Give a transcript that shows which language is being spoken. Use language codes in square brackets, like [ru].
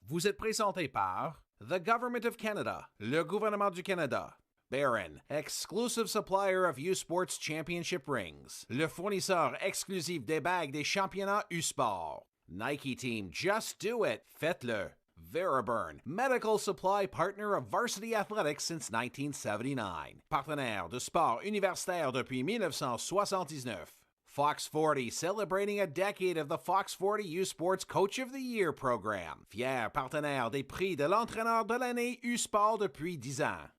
[fr] Vous êtes présenté par the Government of Canada, le gouvernement du Canada. [en] Barron, exclusive supplier of U Sports Championship rings. [fr] Le fournisseur exclusif des bagues des championnats U Sport. [en] Nike Team, just do it. [fr] Faites-le. [en] Veriburn, medical supply partner of varsity athletics since 1979. [fr] Partenaire de sport universitaire depuis 1979. [en] Fox 40, celebrating a decade of the Fox 40 U Sports Coach of the Year program. [fr] Fier partenaire des prix de l'entraîneur de l'année U Sport depuis 10 ans.